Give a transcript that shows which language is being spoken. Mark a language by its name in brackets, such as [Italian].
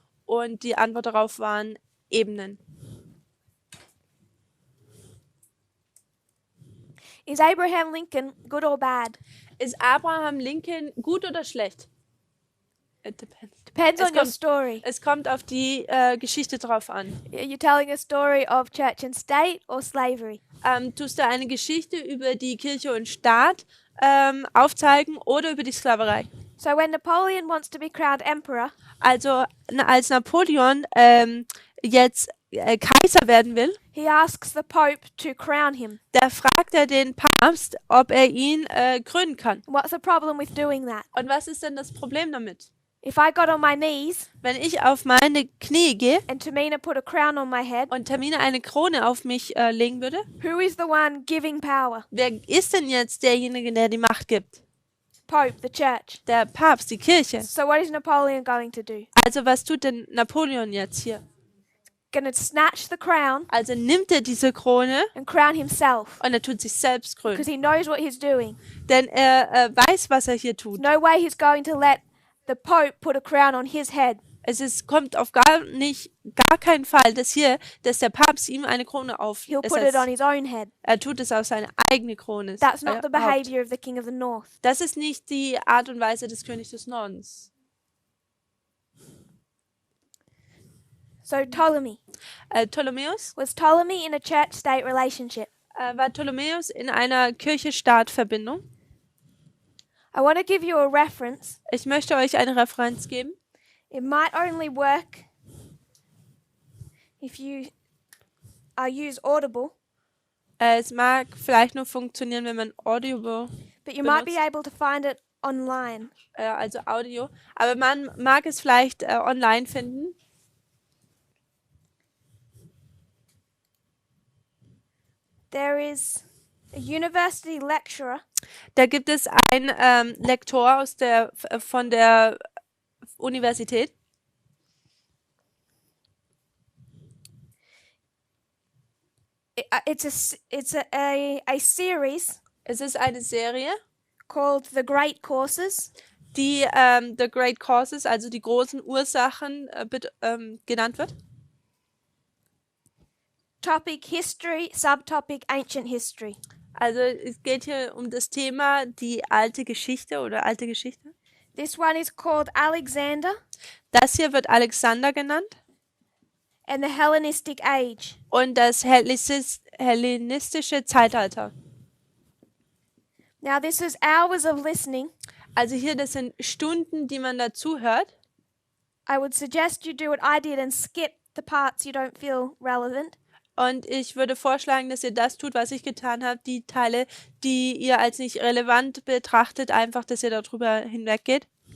[German] Und die Antwort darauf waren Ebenen. [English] Is Abraham Lincoln good or bad? [German] Ist Abraham Lincoln gut oder schlecht? [English] It depends. Depends [German] Es [English] on your [German] kommt- [English] story. [German] Es kommt auf die Geschichte drauf an. [English] Are you telling a story of church and state or slavery? [German] Tust du eine Geschichte über die Kirche und Staat aufzeigen oder über die Sklaverei? [English] So when Napoleon wants to be crowned emperor, [German] Also als Napoleon jetzt Kaiser werden will, [English] he asks the Pope to crown him. [German] da fragt er den Papst, ob er ihn krönen kann. [English] What's the problem with doing that? [German] Und was ist denn das Problem damit? [English] If I got on my knees [German] Wenn ich auf meine Knie gehe [English] and Tamina put a crown on my head, [German] und Termine eine Krone auf mich legen würde, [English] who is the one giving power? [German] wer ist denn jetzt derjenige, der die Macht gibt? [English] Pope, the church. [German] Der Papst, die Kirche. [English] So what is Napoleon going to do? [German] Also was tut denn Napoleon jetzt hier? [English] Going to snatch the crown [German] Also nimmt er diese Krone [English] and crown himself [German] und er tut sich selbst krönen. [English] because he knows what he's doing. [German] Denn er weiß, was er hier tut. [English] No way he's going to let the Pope put a crown on his head. [German] Kommt auf gar keinen Fall, dass der Papst ihm eine Krone [English] He'll put it on his own head. [German] Er tut es auf seine eigene Krone. [English] That's not the [German] Haupt. [English] behavior of the King of the North. [German] Das ist nicht die Art und Weise des Königs des Nordens. [English] So Ptolemy. [German] Ptolemäus? [English] Was Ptolemy in a church-state relationship? [German] War Ptolemäus in einer Kirche-Staat-Verbindung? [English] I want to give you a reference. [German] Ich möchte euch eine Referenz geben. [English] It might only work if you use Audible, [German] Es mag vielleicht nur funktionieren, wenn man Audible, [English] but you might be [German] benutzt. [English] able to find it online. [German] Also Audio, aber man mag es vielleicht online finden. [English] There is a university lecturer [German] Da gibt es einen Lektor von der Universität. [English] It's a series [German] Es ist eine Serie, [English] called The Great Courses, [German] die The Great Causes, also die großen Ursachen, genannt wird. [English] topic history, subtopic ancient history. [German] Also es geht hier um das Thema die alte Geschichte oder alte Geschichte. [English] This one is called Alexander [German] Das hier wird Alexander genannt [English] and the Hellenistic Age. [German] und das hellenistische Zeitalter. [English] Now this is hours of listening. [German] Also hier, das sind Stunden, die man dazu hört. [English] I would suggest you do what I did and skip the parts you don't feel relevant. [German] Und ich würde vorschlagen, dass ihr das tut, was ich getan habe. Die Teile, die ihr als nicht relevant betrachtet, einfach, dass ihr darüber hinweggeht.